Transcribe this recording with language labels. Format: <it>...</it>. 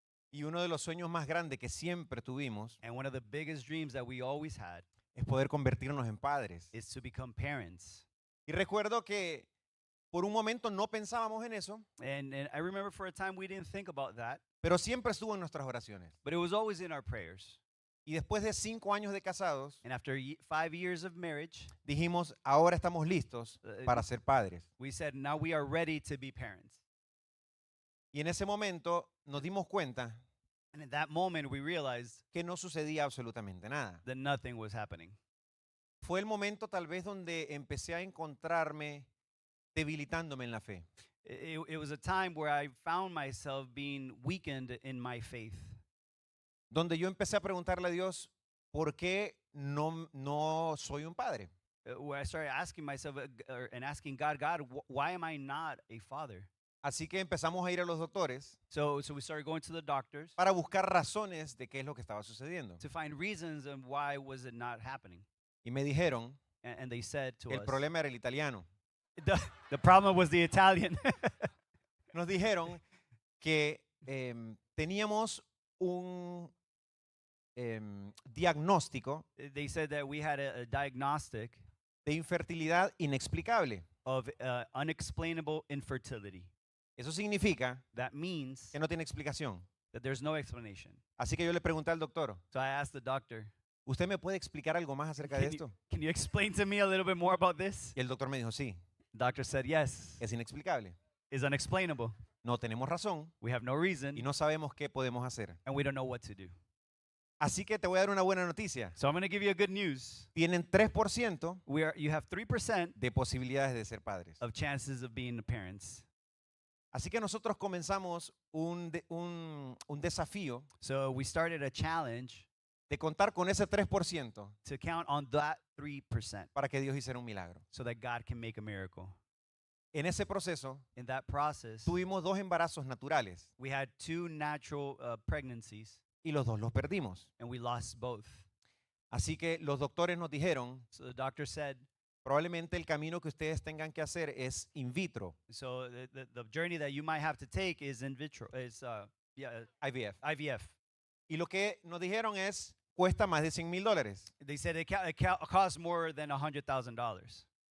<es>Y uno de los sueños más grandes que siempre tuvimos</es> <en>And one of the biggest dreams that we always had</en> <es>es poder convertirnos en padres.</es> <en>is to become parents.</en> <es>Y recuerdo que por un momento no pensábamos en eso,</es> <en>And I remember for a time we didn't think about that,</en> <es>pero siempre estuvo en nuestras oraciones.</es> <en>but it was always in our prayers.</en> <es>Y después de 5 años de casados,</es> <en>And after 5 years of marriage,</en> <es>dijimos, ahora estamos listos para ser padres.</es> <en>we said, now we are ready to be parents.</en> <es>Y en ese momento nos dimos cuenta</es> <en>And in that moment, we realized</en> <es>que no sucedía absolutamente nada.</es> <en>that nothing was happening.</en> <es>Fue el momento tal vez donde empecé a encontrarme debilitándome en la fe.</es> <en>It was a time where I found myself being weakened in my faith.</en> <es>Donde yo empecé a preguntarle a Dios, ¿por qué no soy un padre?</es> <en>Where I started asking myself and asking God, why am I not a father?</en> <es>Así que empezamos a ir a los doctores</es> <en>So we started going to the doctors</en> <es>para buscar razones de qué es lo que estaba sucediendo.</es> <en>to find reasons and why was it not happening.</en> <es>Y me dijeron</es> <en>And they said to</en> <es>que el</es> <en>us,</en> <es>problema era el italiano.</es> <en>the problem was the Italian.</en> <es>Nos dijeron que teníamos un diagnóstico</es> <en>They said that we had a diagnostic</en> <es>de infertilidad inexplicable.</es> <en>of unexplainable infertility.</en> <es>Eso significa</es> <en>That means</en> <es>que no tiene explicación.</es> <en>that there's no explanation.</en> <es>Así que yo le pregunté al doctor,</es> <en>So I asked the doctor,</en> <es>¿usted me puede explicar algo más acerca de</es> <en>can</en> <es>esto?</es> <en>can you explain to me a little bit more about this?</en> <es>Y el doctor me dijo, sí,</es> <en>The doctor said, yes,</en> <es>es inexplicable.</es> <en>it's unexplainable.</en> <es>No tenemos razón</es> <en>We have no reason,</en> <es>y no sabemos qué podemos hacer.</es> <en>and we don't know what to do.</en> <es>Así que te voy a dar una buena noticia.</es> <en>So I'm going to give you a good news.</en> <es>Tienen 3%</es> <en>You have 3%</en> <es>de posibilidades de ser padres.</es> <en>of chances of being parents.</en> <es>Así que nosotros comenzamos un desafío</es> <en>So we started a challenge</en> <es>de contar con ese 3%</es> <en>to count on that 3%</en> <es>para que Dios hiciera un milagro.</es> <en>so that God can make a miracle.</en> <es>En ese proceso</es> <en>In that process,</en> <es>tuvimos 2 embarazos naturales</es> <en>we had 2 natural pregnancies,</en> <es>y los 2 los perdimos.</es> <en>and we lost both.</en> <es>Así que los doctores nos dijeron,</es> <en>So the doctor said,</en> <es>probablemente el camino que ustedes tengan que hacer es in vitro,</es> <en>so the journey that you might have to take is in vitro, is IVF. IVF.</en> <es>Y lo que nos dijeron es, cuesta más de $100,000.</es> <en>They said it costs more than $100,000.</en>